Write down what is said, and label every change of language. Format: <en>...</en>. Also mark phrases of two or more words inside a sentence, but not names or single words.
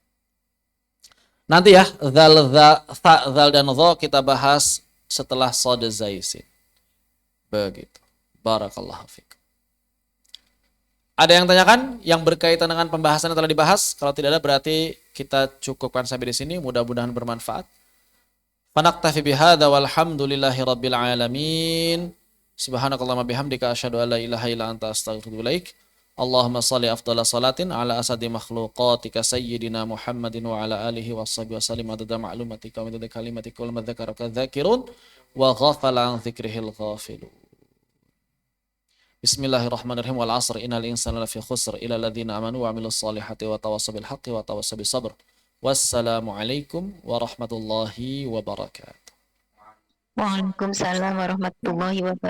<id>Nanti ya, zal dan dha kita bahas setelah shad zaisin.</id> <ar>Begitu. بارك الله فيكم.</ar> <id>Ada yang tanyakan yang berkaitan dengan pembahasan yang telah dibahas? Kalau tidak ada berarti kita cukupkan sampai di sini. Mudah-mudahan bermanfaat.</id> <ar>فنكتفي بهذا والحمد لله رب العالمين. سبحانك اللهم وبحمدك أشهد أن لا إله إلا أنت أستغفرك وأتوب إليك. اللهم صل أفضل صلاة على أسعد مخلوقاتك سيدنا محمد وعلى آله وصحبه وسلم عدد معلوماتك وعدد كلماتك كلما ذكرك ذاكر وغفل عن ذكره الغافلون. بسم الله الرحمن الرحيم. والعصر إن الإنسان لفي خسر إلا الذين آمنوا وعملوا الصالحات وتواصوا بالحق وتواصوا بالصبر. والسلام عليكم ورحمة الله وبركاته. وعليكم السلام ورحمة الله وبركاته.</ar>